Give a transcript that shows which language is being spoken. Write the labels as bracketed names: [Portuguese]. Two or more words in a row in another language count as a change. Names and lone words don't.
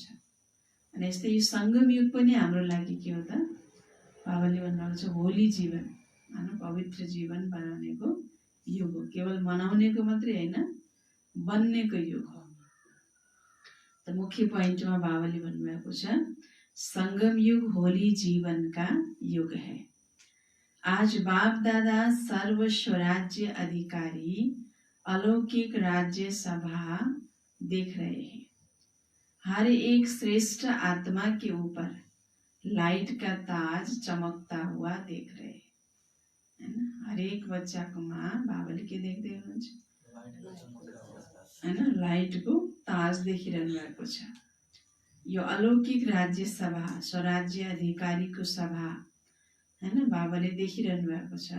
[Nepali] अनि यस्तै यो सङ्गम युग पनि हाम्रो लागि के हो त, बाबाले भन्नुभएको छ होली जीवन, पवित्र जीवन बनाउनेको युग हो। केवल मनाउनेको मात्रै होइन, बन्नेको युग हो। त मुख्य पोइन्टमा बाबाले भन्नुभएको छ [Hindi] संगम युग होली जीवन का युग है। आज बाप दादा सर्व स्वराज्य अधिकारी अलौकिक राज्य सभा देख रहे हैं। हर एक श्रेष्ठ आत्मा के ऊपर लाइट का ताज चमकता हुआ देख रहे हैं, [Nepali] हैन। हरेक बच्चाको माँ बाबाले के देख्दै हुनुहुन्छ, हैन, लाइटको ताज देखिरहनु भएको छ। यो अलौकिक राज्य सभा, स्वराज्य अधिकारीको सभा, हैन, बाबाले देखिरहनु भएको छ।